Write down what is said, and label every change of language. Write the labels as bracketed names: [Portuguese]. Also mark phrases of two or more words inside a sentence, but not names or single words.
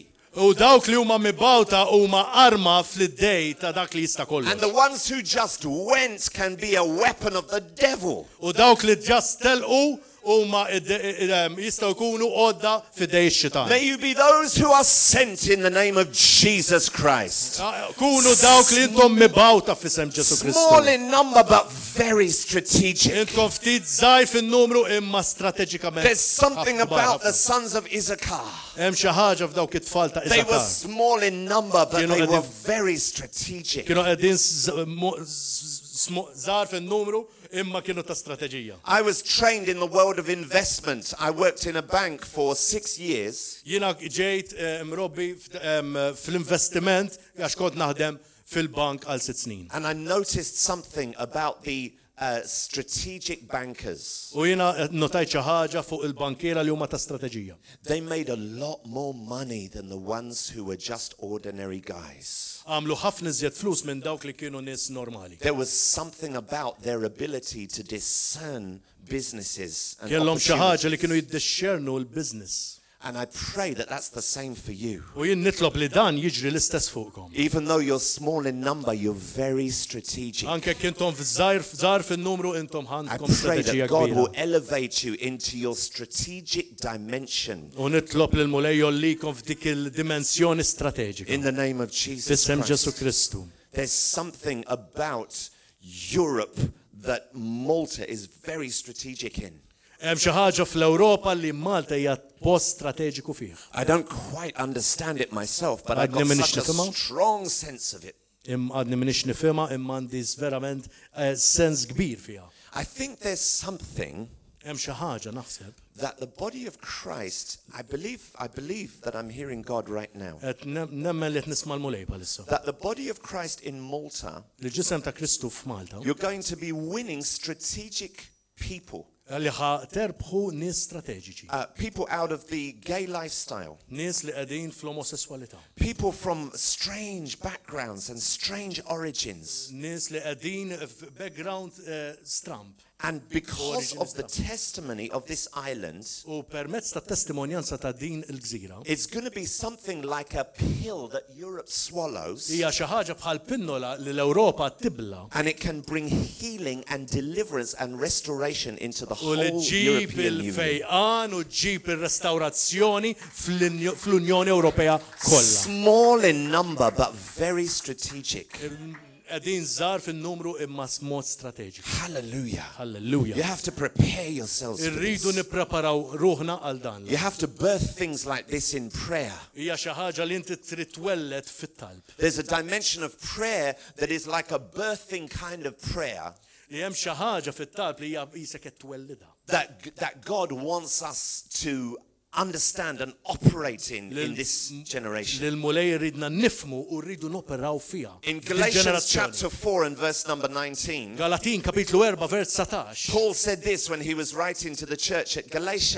[Maltese] U dawk li huma mibawta huma arma fl-iddej ta' dak li jista' [English] And the [Maltese] kollox. [English] ones who just went can be a weapon of the devil. [Maltese] U dawk li ġast telqu huma jistgħu jkunu għodda f'idej ix-xitan. [English] May you be those who are sent in the name of Jesus Christ. [Maltese] Kunu dawk li intom mibawta f'isem Ġesu [English] Small [Maltese] Kristu. [English] in number, but very strategic. [Maltese] Intkom ftit żgħir fin-numru imma strateġikament. [English] There's something [Maltese] ħafna [English] about the [Maltese] ħafna. [English] sons of Issachar. [Maltese] Hemm xi ħaġa f'dawk it-tfal ta' [English] They were [Maltese] Isakar. [English] small in number, but [Maltese] Kienu [English] they were [Maltese] qegħdin- [English] very strategic. [Maltese] Kienu qegħdin żgħar fin-numru imma kienu ta' strateġija. [English] I was trained in the world of investment. I worked in a bank for 6 years. [Maltese] Jiena ġejt mrobbi fl-investiment għax kont naħdem fil-bank għal 6 snin. [English] And I noticed something about the strategic bankers. [Maltese] U jiena notajt xi ħaġa fuq il-bankiera li huma ta' strateġija. [English] They made a lot more money than the ones who were just ordinary guys. [Maltese] Għamlu ħafna iżjed flus minn dawk li kienu nies normali. [English] There was something about their ability to discern businesses and [Maltese] Kellhom xi [English] opportunities. [Maltese] ħaġa li kienu jiddixxernu l-business. [English] And I pray that that's the same for you. [Maltese] U jien nitlob li dan jiġri l-istess fuqkom. [English] Even though you're small in number, you're very strategic. [Maltese] Anke kintom żgħar fin-numru intom [English] I [Maltese] ħandkom [English] pray [Maltese] strateġija [English] that God will [Maltese] kbira. [English] elevate you into your strategic dimension [Maltese] U nitlob lil mulej jollikom f'dik il-dimensjoni strateġika. [English] in the name of Jesus [Maltese] Fissem Ġesu [English] Christ. [Maltese] Kristu. [English] there's something about Europe that Malta is very strategic in. [Maltese] Hemm xi ħaġa fl-Ewropa li Malta hija post strateġiku fih. [English] I don't quite understand it myself, but I've got such a strong sense of it. [Maltese] Għadni minix nifhimha imma għandi verament sens kbir fiha. [English] I think there's something [Maltese] Hemm xi ħaġa naħseb [English] that the body of Christ, I believe that I'm hearing God right now. [Maltese] qed nemmen li qed nisma' l-mulej bħalissa. [English] That the body of Christ in Malta, [Maltese] Li ġisem ta' Kristu f'Malta [English] you're going to be winning strategic people. [Maltese] li ħa terbħu nies strateġiċi. [English] People out of the gay lifestyle. [Maltese] Nies li qegħdin fl-omosessualità. [English] People from strange backgrounds and strange origins. [Maltese] Nies li qegħdin f'background stramp. [English] And because of the testimony of this island, [Maltese] U permezz ta' testimonjanza ta' din il-gżira, [English] it's going to be something like a pill that Europe swallows. [Maltese] hija xi ħaġa bħal pinnola li l-Ewropa tibla. [English] And it can bring healing and deliverance and restoration into the [Maltese] U [English] whole [Maltese] li ġib [English] European Union. [Maltese] il-fejqan u ġib il-restawrazzjoni fl-Unjoni Ewropea kollha. [English] Small in number but very strategic. [Maltese] Qegħdin żgħar fin-numru imma mod strateġiku. [English] Hallelujah. [Maltese] Halleluja. [English] You have to prepare yourselves for [Maltese] Irridu [English] this. [Maltese] nippreparaw ruħna għal dan. [English] You have to birth things like this in prayer. [Maltese] Hija xi ħaġa li inti trid twellet fit-talb. [English] There's a dimension of prayer that is like a birthing kind of prayer [Maltese] Li hemm xi ħaġa fit-talb li hija qisek qed twellidha. [English] that God wants us to understand and operate in this generation. [Maltese] Lil mulej ridna nifmu u rridu noperaw fiha. [English] In Galatians chapter 4 and verse number 19, [Maltese] Galatin kapitlu 4 vers 19. [English] Paul said this when he was writing to the church at Galatia.